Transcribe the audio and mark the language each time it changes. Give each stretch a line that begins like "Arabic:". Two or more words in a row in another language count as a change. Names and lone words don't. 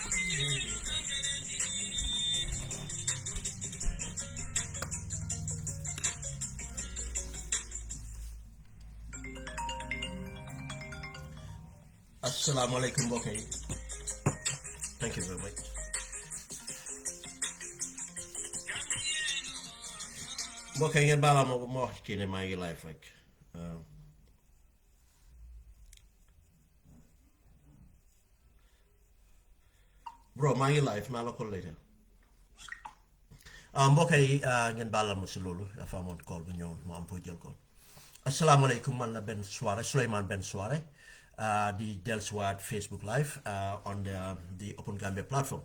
Arabic: Assalamu alaikum
Wolof: mbokk yi.
English: Thank you very much.
Wolof: mbokk yi ngeen baala ma wax ci ne maa ngi live rek. bro maa ngi live naa la ko later. mbokk yi ngeen baala ma si loolu dafa amoon call bu ñëw mu am pour jël ko.
Arabic: Assalamu alaikum,
Wolof: man la Ben Soare, Suleiman Ben Soare,
English: the Delsuat Facebook Live on the Open Gambia platform.